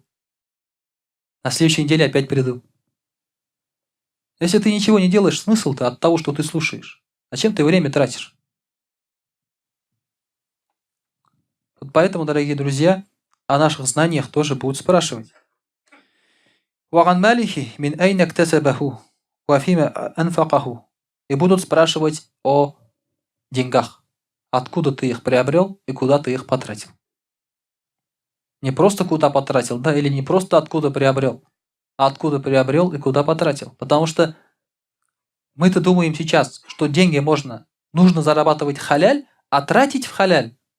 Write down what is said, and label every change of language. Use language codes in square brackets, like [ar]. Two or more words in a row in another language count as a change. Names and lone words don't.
[ru] На следующей неделе опять приду. Если ты ничего не делаешь, смысл-то от того, что ты слушаешь. Зачем ты время тратишь? Вот поэтому, дорогие друзья, о наших знаниях тоже будут спрашивать. [ar] «وعن ماله من أين اكتسبه وفيما أنفقه». [ru] И будут спрашивать о деньгах. Откуда ты их приобрел и куда ты их потратил. Не просто куда потратил, да, или не просто откуда приобрел, а откуда приобрел и куда потратил. Потому что мы-то думаем сейчас, что деньги нужно зарабатывать халяль, а тратить в халяль.